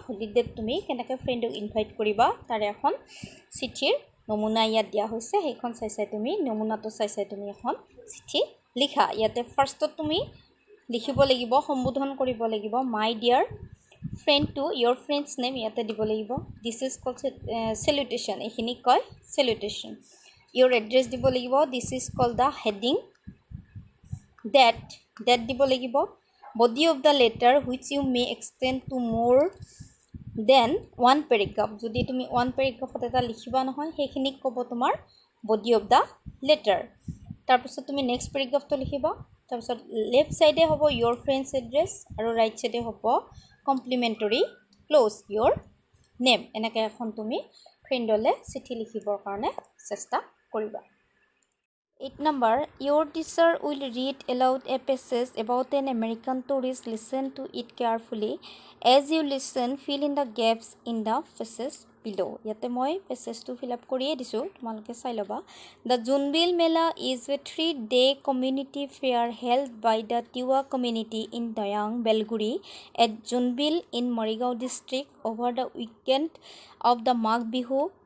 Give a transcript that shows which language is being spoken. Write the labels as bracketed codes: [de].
[as] হলিডেত তুমি কেনেকৈ ফ্ৰেণ্ডক ইনভাইট কৰিবা তাৰে এখন চিঠিৰ নমুনা ইয়াত দিয়া হৈছে। সেইখন চাই তুমি নমুনাটো চাই তুমি এখন চিঠি লিখা। ইয়াতে ফাৰ্ষ্টত তুমি লিখিব লাগিব, সম্বোধন কৰিব লাগিব [en] my dear friend to your friend's name [as] ইয়াতে দিব লাগিব। [en] this is called salutation, [as] এইখিনি কয় চেলুটেশ্যন। [en] your address [as] দিব লাগিব, [en] This is called the heading. Date দিব লাগিব। Body of the letter which you may extend to more than 1 paragraph. [as] যদি তুমি 1 পেৰেগ্ৰাফত এটা লিখিবা নহয় সেইখিনিক ক'ব তোমাৰ [en] Body of the letter. [as] তাৰপিছত তুমি নেক্সট পেৰেগ্ৰাফটো লিখিবা। তাৰপিছত লেফ্ট চাইডে হ'ব [en] your friend's address [as] আৰু ৰাইট চাইডে হ'ব [en] Complimentary close your name. [as] এনেকৈ এখন তুমি ফ্ৰেণ্ডলৈ চিঠি লিখিবৰ কাৰণে চেষ্টা কৰিবা। [en] 8 number, your teacher will read aloud a passage about an American tourist. Listen to it carefully. As you listen, fill in the gaps in the passage below. [as] Yate moi passage to fill up koriye disu, tomaloke sai loba. [en] The Junbil Mela is a 3-day community fair held by the Tiwa community in Dayang, Belguri at Junbil in Morigao district over the weekend of the Magh Bihu.